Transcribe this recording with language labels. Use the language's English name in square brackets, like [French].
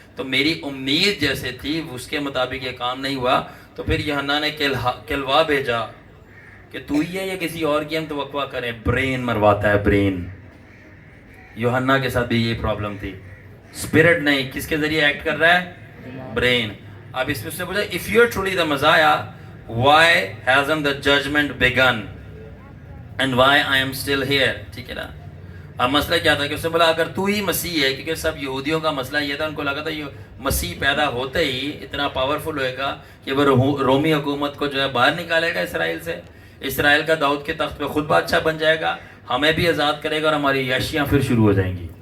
[Urdu] تو میری امید جیسے تھی اس کے مطابق یہ کام نہیں ہوا، تو پھر یوحنا نے کلوا بھیجا کہ تو ہی ہے یا کسی اور کی ہم توقع کریں. برین مرواتا ہے، برین. یوحنا کے ساتھ بھی یہ پرابلم تھی. اسپرٹ نہیں، کس کے ذریعے ایکٹ کر رہا ہے؟ برین. اب اس میں اس نے پوچھا [English] if you are truly the Messiah, why hasn't the judgment begun and why I am still here. [Urdu] ٹھیک ہے نا. اب مسئلہ کیا تھا کہ اس نے بولا اگر تو ہی مسیح ہے، کیونکہ سب یہودیوں کا مسئلہ یہ تھا، ان کو لگا تھا یہ مسیح پیدا ہوتے ہی اتنا پاورفل ہوئے گا کہ وہ رومی حکومت کو جو ہے باہر نکالے گا اسرائیل سے، اسرائیل کا داؤد کے تخت پہ خود بادشاہ بن جائے گا، ہمیں بھی آزاد کرے گا اور ہماری عیاشیاں پھر شروع ہو جائیں گی.